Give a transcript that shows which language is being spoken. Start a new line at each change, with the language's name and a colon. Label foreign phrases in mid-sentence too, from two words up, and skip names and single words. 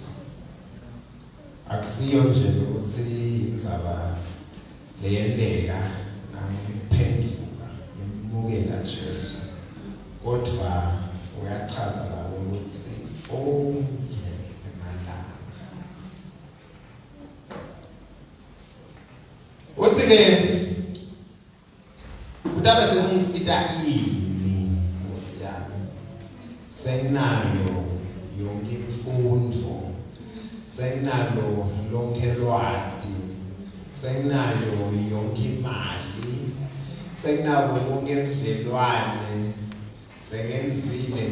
Swati: Akusiyo nje ukuthi indzaba leyendeka nangiphenduka ngimukela Jesu, kodwa uyachaza lapho ukuthi onke emalanga. Uthi-ke kutabe sekungisita ini Nkosi yami, senginayo yonke imfundo, senginalo lonke lwati, senginayo yonke imali, senginabo bonke ubudlelwane, sengenzile